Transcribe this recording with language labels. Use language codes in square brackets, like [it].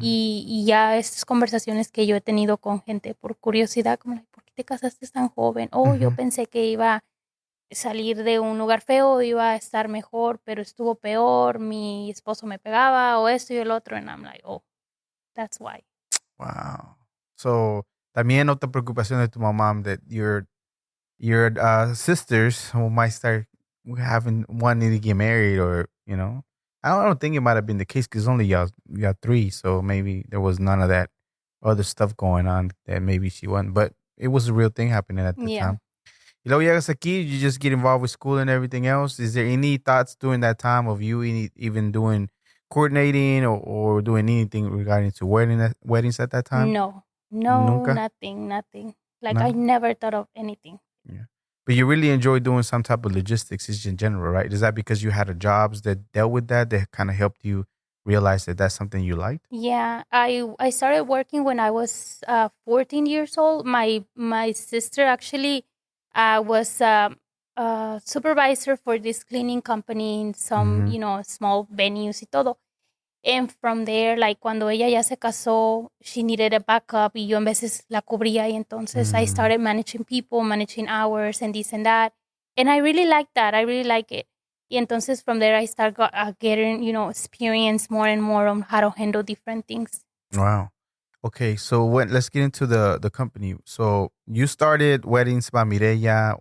[es] Y ya estas conversaciones que yo he tenido con gente por curiosidad, como, ¿por qué te casaste tan joven? Oh, yo Mhm. pensé que iba a salir de un lugar feo, iba a estar mejor, pero estuvo peor, mi esposo me pegaba, o esto y el otro, [en] and I'm like, oh, that's why. Wow. So, [es] también otra preocupación de tu mamá [en] that your sisters who might start having wanting to get married, or I don't think it might have been the case because only y'all three, so maybe there was none of that other stuff going on that maybe she wasn't, but it was a real thing happening at the Yeah. time. [es] Y luego llegas aquí, [en] you just get involved with school and everything else. Is there any thoughts during that time of you even doing coordinating, or doing anything regarding to weddings at that time? No, no, [es] Nunca? [en] nothing. Like, I No? never thought of anything. Yeah. But you really enjoy doing some type of logistics just in general, right? Is that because you had a jobs that dealt with that kind of helped you realize that that's something you liked? Yeah, I started working when I was 14 years old. My sister actually was a supervisor for this cleaning company in some, Mhm. small venues [es] y todo. [en] And from there, like [es] cuando ella ya se casó, [en] she needed a backup [es] y yo en veces la cubría y entonces I Mm. [en] started managing people, managing hours and this and that. And I really like that. I really like it. [es] Y entonces [en] from there I start getting, experience more and more on how to handle different things. Wow. Okay, so let's get into the company. So you started Weddings by Mireya.